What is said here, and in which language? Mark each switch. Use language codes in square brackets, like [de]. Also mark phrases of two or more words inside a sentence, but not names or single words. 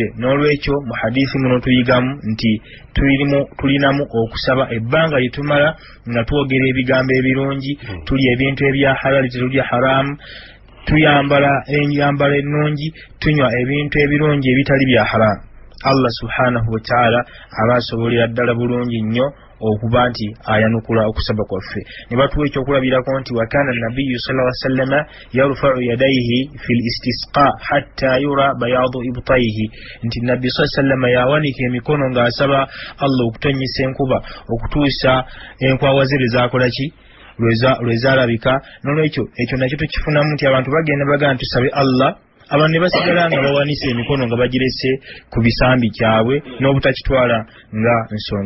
[lg] N'olwekyo mu hadithi muno tuyigamu nti tulinamu okusaba ebbanga litumala nga twogera ebigambo ebirungi, tulya ebintu ebya halali tetulya haramu, tuyambala enyambala ennungi, tunywa ebintu ebirungi ebitali bya haramu. [ar] الله سبحانه وتعالى [lg] aba asobolera ddala bulungi nnyo okuba nti ayanukula okusaba kwaffe. Ne batuwa ekyokulabirako nti [ar] وكان النبي صلى الله عليه وسلم يرفع يديه في الاستسقاء حتى يرى بياض إبطيه, [lg] nti nabbi [ar] صلى الله عليه وسلم [lg] yawanika emikono ng'asaba Allah okutonyesa enkuba okutuusa enkwawa ze lwezakola ki, lwezalabika. N'olwekyo ekyo nakyo tukifunamu nti abantu bagenda bagamba tusabe Allah, abantu ne basigala nga bawanise emikono nga bagirese ku bisambi kyabwe n'obutakitwala nga nsonga.